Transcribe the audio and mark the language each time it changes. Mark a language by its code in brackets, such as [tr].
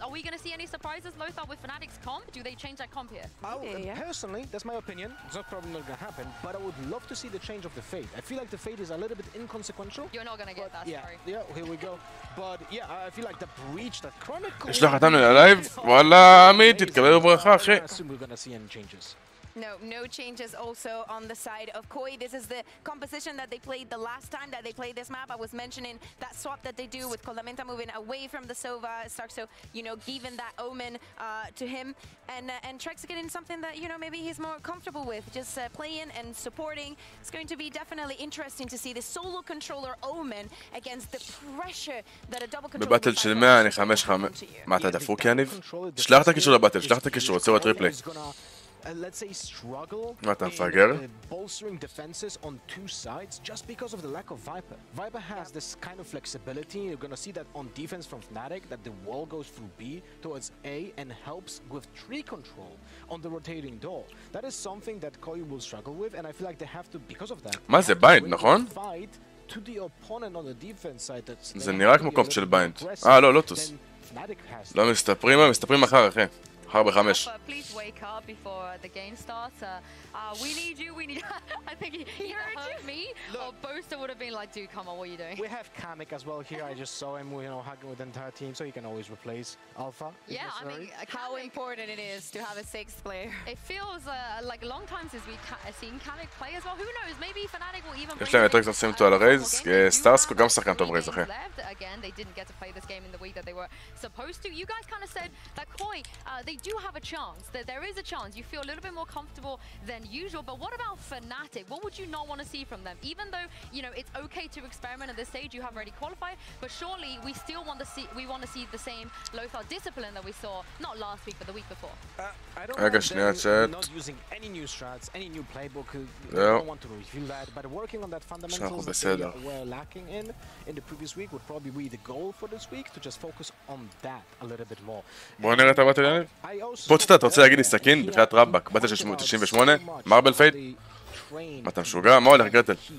[en] Are we going to see any surprises, Lothar, with Fnatic's comp? Do they change that comp here? Personally, that's my opinion. It's not probably not going to happen, but I would love to see the change change of the fate. I feel like the fate is a little bit inconsequential. You're not gonna get that, sorry. Yeah, here we go. But yeah, I feel like the breach that Chronicle... [he] יש לך אותנו ללייב? וואלה, עמית, תתקבל בברכה, אחי. [en] I assume we're gonna see any changes. No changes also on the side of Koi. This is the composition that they played the last time that they played this map. I was mentioning that swap that they do with Kolamenta moving away from the Sova, Starkso, you know, giving that omen to him. And Trex getting something that, you know, maybe he's more comfortable with, just playing and supporting. It's going to be definitely interesting to see the solo controller omen against the pressure that a double controller... [he] בבטל של 100 אני 5-5. מה אתה דפוק יניב? שלח את הקישור לבטל, שלח את הקישור, רוצה לראות ריפלי. [en] Let's say struggle in bolstering defenses on two sides just because of the lack of Viper. Viper has this kind of flexibility. You're gonna see that on defense from Fnatic, that the wall goes through B towards A and helps with tree control on the rotating door. That is something that Koi will struggle with, and I feel like they have to, because of that, [he] מה זה ביינד, נכון? [en] to the opponent on the defense side. [he] זה נראה כמו קומפט של ביינד. לא, לוטוס. לא מסתפרים, מסתפרים מחר, אחי. מחר ב5. [en] Please wake up before the game starts. We need you, we need... I think he heard me, or Boaster would have been like, dude, come on, what are you doing? We have Kamek as well here. I just saw him, you know, hugging with the entire team, so he can always replace Alpha. Yeah, I mean, how important it is to have a sixth player. It feels like a long time since we've seen Kamek play as well. Who knows? Maybe Fnatic will even... [he] יש להם יותר קצת לשים אותו על הרייז. סטארסקו גם שחקן טוב רייז, אחי. [en] Again, they didn't get to play this game in the week that they were supposed to. You guys kind of said that Koi, they do have a chance, that there is a chance. You feel a little bit more comfortable than usual, but what about Fnatic? What would you not want to see from them? Even though, you know, it's okay to experiment at this stage, you have already qualified, but surely we still want to see the same Lothar discipline that we saw, not last week, but the week before. I don't know, they're not using any new strats, any new playbook. I don't want to reveal that, but working on that fundamentals that they were lacking in the previous week would probably be the goal for this week, to just focus on that a little bit more. [he] בוא נראה את הבטל יניב. בצאט, אתה רוצה להגיד לי סכין? בחיית רבק, בטל 698, מרבל פייד? מה אתה משוגע? מה הולך גרטל?